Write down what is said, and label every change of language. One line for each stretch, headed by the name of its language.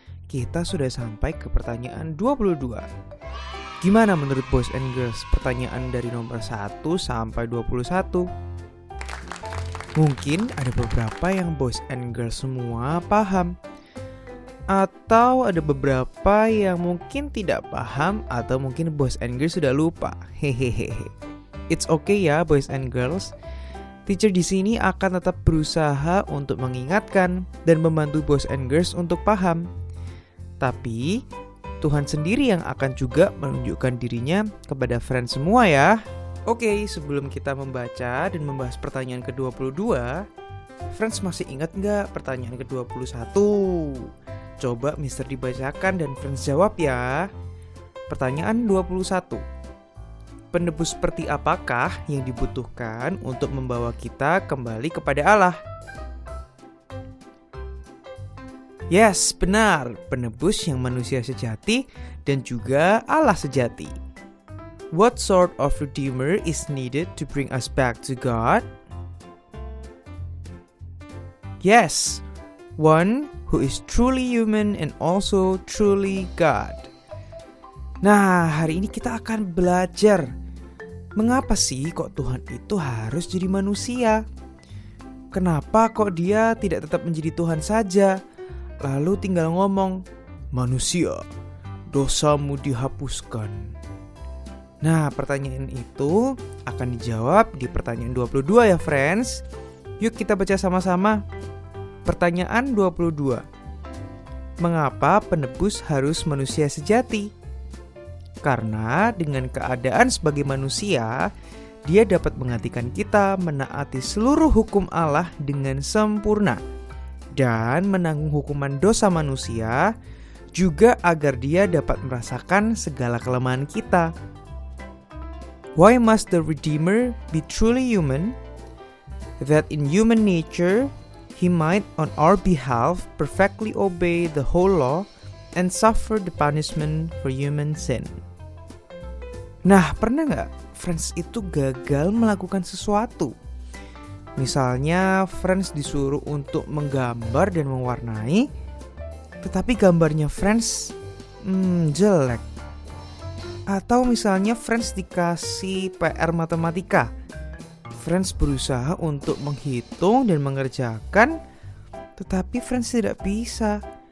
Indonesian: Kita sudah sampai ke pertanyaan 22. Gimana menurut
English: boys and girls
Indonesian: pertanyaan dari nomor 1 sampai 21? Mungkin ada beberapa yang
English: boys and girls
Indonesian: semua paham, atau ada beberapa yang mungkin tidak paham, atau mungkin boys and girls sudah lupa. Hehehe.
English: It's okay ya boys and girls.
Indonesian: Teacher di sini akan tetap berusaha untuk mengingatkan dan membantu
English: boys and girls
Indonesian: untuk paham. Tapi Tuhan sendiri yang akan juga menunjukkan dirinya kepada friends semua ya. Oke, sebelum kita membaca dan membahas pertanyaan ke-22, friends masih ingat nggak pertanyaan ke-21? Coba Mister dibacakan dan friends jawab ya. Pertanyaan 21. Penebus seperti apakah yang dibutuhkan untuk membawa kita kembali kepada Allah? Yes, benar. Penebus yang manusia sejati dan juga Allah sejati.
English: What sort of redeemer is needed to bring us back to God? Yes, one who is truly human and also truly God.
Indonesian: Nah, hari ini kita akan belajar mengapa sih kok Tuhan itu harus jadi manusia? Kenapa kok dia tidak tetap menjadi Tuhan saja, lalu tinggal ngomong, manusia, dosamu dihapuskan. Nah, pertanyaan itu akan dijawab di pertanyaan 22 ya friends. Yuk kita baca sama-sama. Pertanyaan 22. Mengapa penebus harus manusia sejati? Karena dengan keadaan sebagai manusia, dia dapat menggantikan kita menaati seluruh hukum Allah dengan sempurna dan menanggung hukuman dosa manusia, juga agar dia dapat merasakan segala kelemahan kita.
English: Why must the Redeemer be truly human? That in human nature, he might on our behalf perfectly obey the whole law and suffer the punishment for human sin.
Indonesian: Nah, pernah nggak friends itu gagal melakukan sesuatu? Misalnya friends disuruh untuk menggambar dan mewarnai, tetapi gambarnya friends jelek. Atau misalnya friends dikasih PR matematika, friends berusaha untuk menghitung dan mengerjakan, tetapi friends tidak bisa.